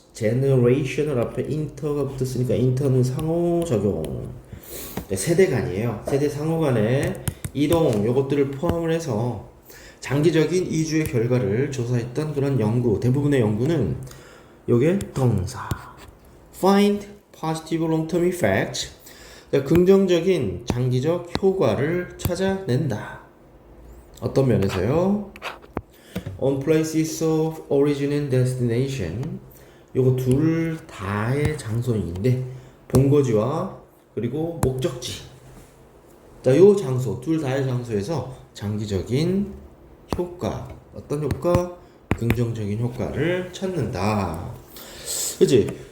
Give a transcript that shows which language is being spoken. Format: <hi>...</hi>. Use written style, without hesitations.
<ko>generational 앞에 inter가 붙었으니까 inter는 상호작용. 세대 간이에요. 세대 상호 간의 이동, 요것들을 포함을 해서 장기적인 이주의 결과를 조사했던 그런 연구. 대부분의 연구는 요게 동사.</ko> <en>find positive long-term effects.</en> <ko>긍정적인 장기적 효과를 찾아낸다. 어떤 면에서요?</ko> <en>On places of origin and destination.</en> <ko>요거 둘 다의 장소인데, 본거지와 그리고 목적지. 자, 요 장소, 둘 다의 장소에서 장기적인 효과, 어떤 효과? 긍정적인 효과를 찾는다. 그치?</ko>